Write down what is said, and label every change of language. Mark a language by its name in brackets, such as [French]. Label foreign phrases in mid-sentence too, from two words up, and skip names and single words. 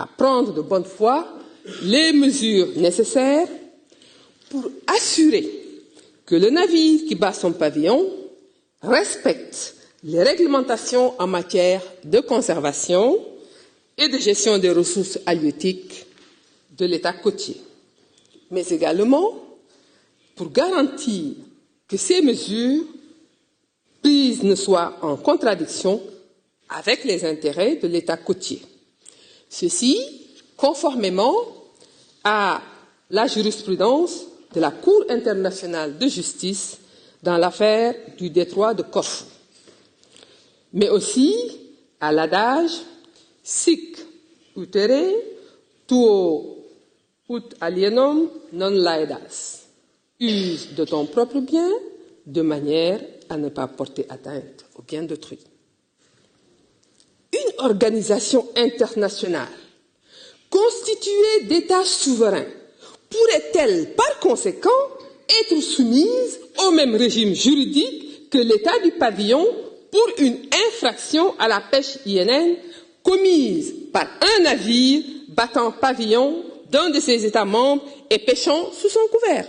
[French] prendre de bonne foi les mesures nécessaires pour assurer que le navire qui bat son pavillon respecte les réglementations en matière de conservation et de gestion des ressources halieutiques de l'État côtier, mais également pour garantir que ces mesures prises ne soient en contradiction avec les intérêts de l'État côtier. Ceci conformément à la jurisprudence de la Cour internationale de justice dans l'affaire du détroit de Corfou, mais aussi à l'adage [Latin] sic utere tuo ut alienum non laedas, [French] use de ton propre bien de manière à ne pas porter atteinte au bien d'autrui. Une organisation internationale constituée d'États souverains pourrait-elle par conséquent être soumise au même régime juridique que l'État du pavillon pour une infraction à la pêche INN commise par un navire battant pavillon d'un de ses États membres et pêchant sous son couvert?